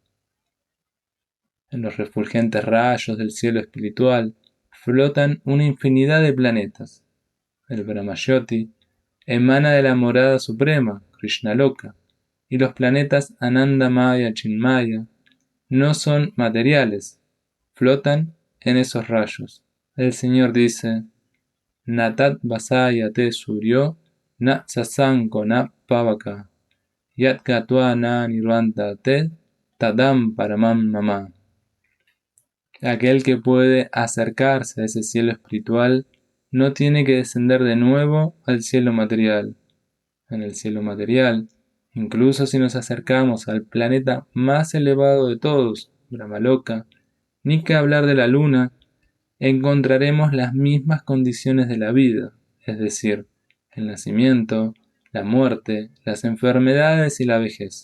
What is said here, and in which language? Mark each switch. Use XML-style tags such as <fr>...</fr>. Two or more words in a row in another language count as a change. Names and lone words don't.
<es>En los refulgentes rayos del cielo espiritual flotan una infinidad de planetas. El Brahmayoti emana de la morada suprema, Krishnaloka, y los planetas</es> <sa>Anandamaya, Chinmaya</sa> <es>no son materiales, flotan en esos rayos. El Señor dice:</es> <sa>Natat vasaya te suryo, na sasanko na pavaka, yat katwa na nirvanta te, tadam paramam mama.</sa> <es>Aquel que puede acercarse a ese cielo espiritual no tiene que descender de nuevo al cielo material. En el cielo material, incluso si nos acercamos al planeta más elevado de todos, Brahmaloka, ni que hablar de la luna, encontraremos las mismas condiciones de la vida, es decir, el nacimiento, la muerte, las enfermedades y la vejez.</es>